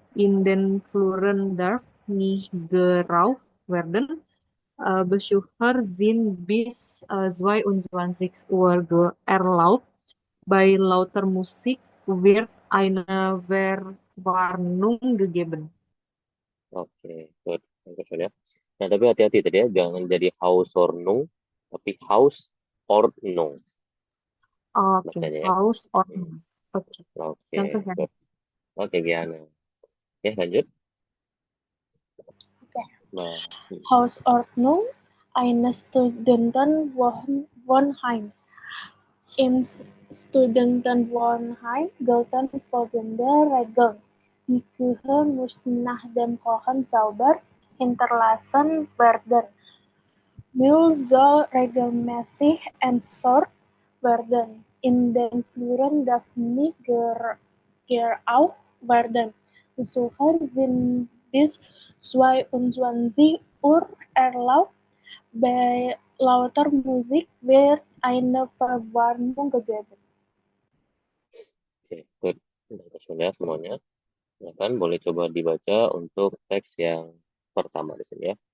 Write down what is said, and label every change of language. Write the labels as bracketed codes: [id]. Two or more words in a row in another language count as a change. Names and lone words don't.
[de] In den Fluren darf nicht geraucht werden. Besucher sind bis 22 Uhr erlaubt. Bei lauter Musik wird eine Verwarnung gegeben. [id] Oke, good. Bagus ya. Nah, tapi hati-hati tadi ya, jangan jadi Hausordnung, tapi Hausordnung Oke, bacanya ya. Hausordnung. Oke, Oke, contoh yang good. Oke, Giana. Ya, lanjut. Oke. Nah, [de] Hausordnung eines Studentenwohnheims. Im Studentenwohnheim gelten folgende Regeln. Die Küche muss nach dem Kochen sauber hinterlassen werden. Müll soll regelmäßig entsorgt werden. In den Fluren darf nicht geraucht werden. Besucher sind bis 22 Uhr erlaubt. Bei lauter Musik wird eine Verwarnung gegeben. [id] oke, good. Bagus ya semuanya. Ya kan, boleh coba dibaca untuk teks yang pertama di sini ya.